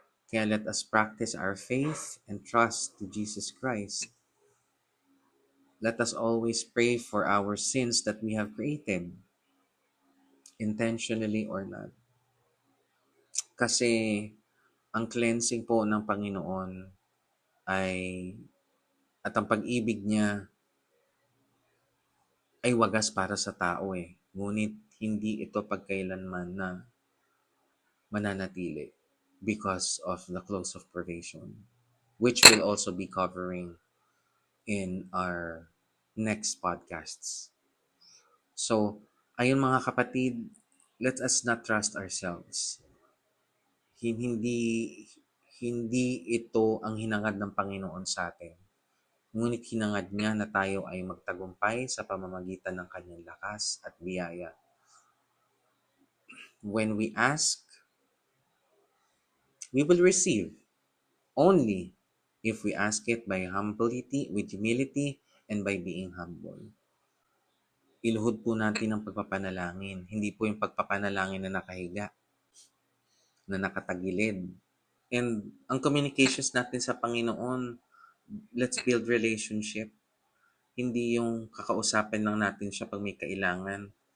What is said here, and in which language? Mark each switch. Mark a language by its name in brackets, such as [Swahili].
[English] Kaya let us practice our faith and trust to Jesus Christ. Let us always pray for our sins that we have created, intentionally or not. Kasi [Filipino] Ang cleansing po ng Panginoon ay at ang pag-ibig niya ay wagas para sa tao eh. Ngunit hindi ito pagkailanman na mananatili [English] because of the close of privation, which will also be covering in our next podcasts. So, [Filipino] ayun mga kapatid, [English] let us not trust ourselves. [Filipino] Hindi hindi ito ang hinangad ng Panginoon sa atin. Ngunit hinangad niya na tayo ay magtagumpay sa pamamagitan ng kanyang lakas at biyaya. [English] When we ask, we will receive only if we ask it by humility, with humility, and by being humble. [Filipino] Iluhod po natin ang pagpapanalangin. Hindi po yung pagpapanalangin na nakahiga, na nakatagilid. [English] And ang communications natin sa Panginoon, let's build relationship. [Filipino] Hindi yung kakausapin lang natin siya pag may kailangan.